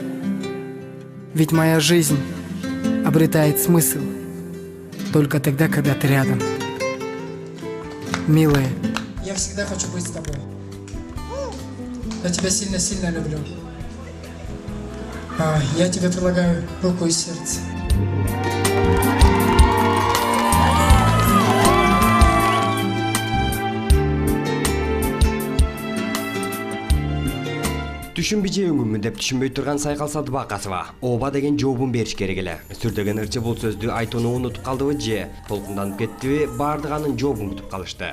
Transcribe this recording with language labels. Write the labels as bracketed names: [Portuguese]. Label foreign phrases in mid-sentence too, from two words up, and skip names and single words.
[Russian] Ведь моя жизнь обретает смысл только тогда, когда ты рядом. Милая. Я всегда хочу быть с тобой. Я тебя сильно-сильно люблю. Я тебе предлагаю руку и сердце. [Kyrgyz] Түшүнбөй жеңүүмүн деп түшүнбөй турган Сайкалсат Бакасова ооба деген жообун бериш керек эле. Сүрдөгөн ырчы бул сөздү айтууну унутуп калдыбы же толкунданып кеттиби, бардыгы анын жообун күтүп калышты.